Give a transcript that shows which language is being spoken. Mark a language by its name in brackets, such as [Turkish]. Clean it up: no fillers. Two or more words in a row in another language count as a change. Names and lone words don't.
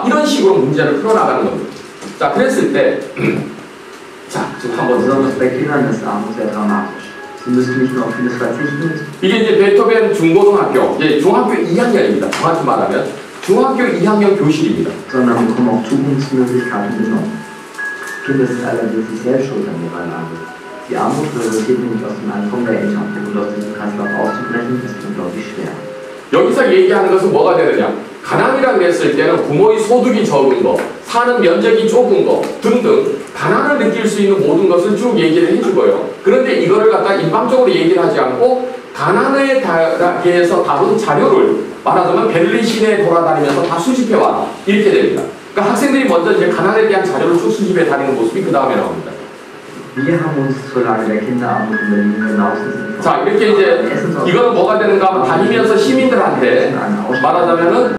[Korean] 이런 식으로 문제를 풀어나가는 겁니다. 자, 그랬을 때 자, 지금 한번 이게 이제 베토벤 중고등학교, 중학교 2학년입니다. 정확히 말하면 중학교 2학년 교실입니다. [German] Kinder sind allerdings nicht selbst schuld an ihrer Lage. Die Armut resultiert nämlich aus dem Einkommen der Eltern und aus diesem Kreislauf auszubrechen ist unglaublich schwer. [Korean] 여기서 얘기하는 것은 뭐가 되느냐? 가난이라고 했을 때는 부모의 소득이 적은 거, 사는 면적이 좁은 거 등등 가난을 느낄 수 있는 모든 것을 쭉 얘기를 해주고요. 그런데 이거를 갖다 일방적으로 얘기를 하지 않고 가난에 대해서 다룬 자료를 말하자면 베를린 시내에 돌아다니면서 다 수집해와라. 이렇게 됩니다. 그러니까 학생들이 먼저 이제 가난에 대한 자료를 쭉 수집해 다니는 모습이 그 다음에 나옵니다. [German] Wir haben uns zur Lage der Kinderarmut in Berlin genauestens informiert. [Korean] 자, 이렇게 이제 이거는 뭐가 되는가 하면 다니면서 시민들한테 말하자면은